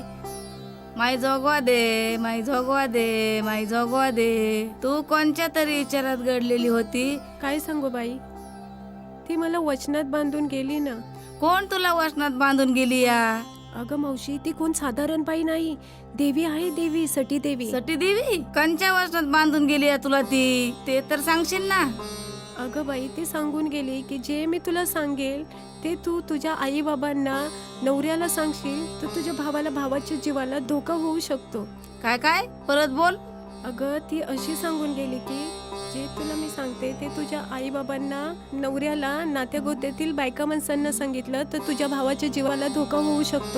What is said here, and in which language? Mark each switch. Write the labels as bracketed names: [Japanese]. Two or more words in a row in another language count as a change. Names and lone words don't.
[Marathi] माई जोगवा दे, माई जोगवा दे, माई जोगवा दे. तू कोणत्या तरी विचारात घडलेली होती. काय सांगू बाई, ती मला वचनात बांधून गेली ना. कोण तुला वचनात बांधून गेली या? अगं मावशी, ती कोण साधारण बाई नाही. देवी आहे, देवी, सटी देवी. सटी देवी? कंच्या वचनात बांधून गेली या तुला ती? ते तर सांगशील ना. अगं बाई, ती सांगून गेली की जे मी तुला सांगेल ते तू तुझ्या आई बाबांना, नवऱ्याला सांगशील तर तुझ्या भावाला, भावाच्या जीवाला धोका होऊ शकतो. काय काय? परत बोल. अगं ती अशी सांगून गेली की जे तुला मी सांगते ते तुझ्या आई बाबांना, नवऱ्याला, नात्या गोत्यातील बायका माणसांना सांगितलं तर तुझ्या भावाच्या जीवाला धोका होऊ शकतो.